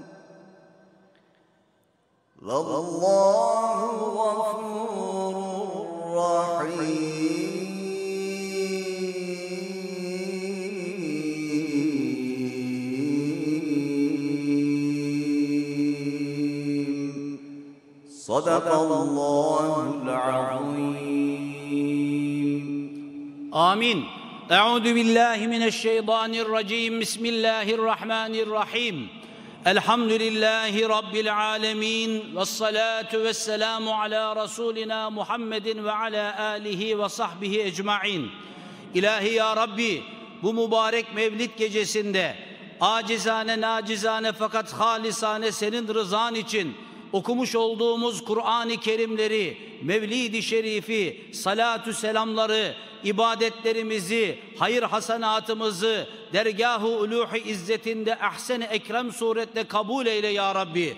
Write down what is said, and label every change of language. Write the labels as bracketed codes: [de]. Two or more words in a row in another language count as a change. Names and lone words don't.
[ar] والله غفور رحيم صدق الله العظيم آمين. أعوذ بالله من الشيطان الرجيم. بسم الله الرحمن الرحيم. الحمد لله رب العالمين والصلاة والسلام على رسولنا محمد وعلى آله وصحبه ecmaîn. [tr] İlahi ya Rabbi, bu mübarek Mevlid gecesinde acizane nacizane fakat halisane senin rızan için okumuş olduğumuz Kur'an-ı Kerimleri, Mevlid-i Şerifi, salatü selamları, ibadetlerimizi, hayır hasenatımızı dergâh-ı uluh-i izzetinde ahsen-i ekrem suretle kabul eyle ya Rabbi.